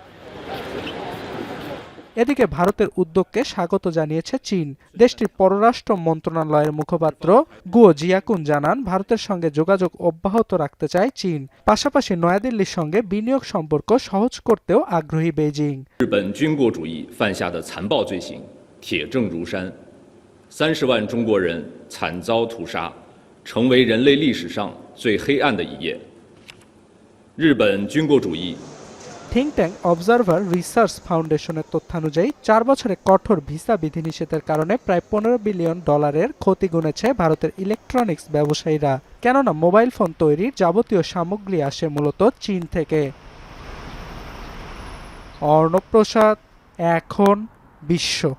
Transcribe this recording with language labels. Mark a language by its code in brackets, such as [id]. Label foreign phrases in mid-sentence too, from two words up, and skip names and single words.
[bn] এদিকে ভারতের উদ্যোগকে স্বাগত জানিয়েছে চীন। দেশটির পররাষ্ট্র মন্ত্রণালয়ের মুখপাত্র গুও জিয়াকুন জানান, ভারতের সঙ্গে যোগাযোগ অব্যাহত রাখতে চায় চীন। পাশাপাশি নয়াদিল্লির সঙ্গে বিনিয়োগ সম্পর্ক সহজ করতেও আগ্রহী বেইজিং। [zh] 日本军国主义犯下的残暴罪行铁证如山，30万中国人惨遭屠杀，成为人类历史上最黑暗的一页。日本军国主义 [en] think tank [bn] অবজারভার রিসার্চ ফাউন্ডেশনের তথ্যানুযায়ী 4 বছরে কঠোর ভিসা বিধিনিষেধের কারণে প্রায় 15 বিলিয়ন ডলারের ক্ষতি গুনেছে ভারতের ইলেকট্রনিক্স ব্যবসায়ীরা। কেননা মোবাইল ফোন তৈরির যাবতীয় সামগ্রী আসে মূলত চীন থেকে। অর্ণব প্রসাদ, এখন বিশ্ব।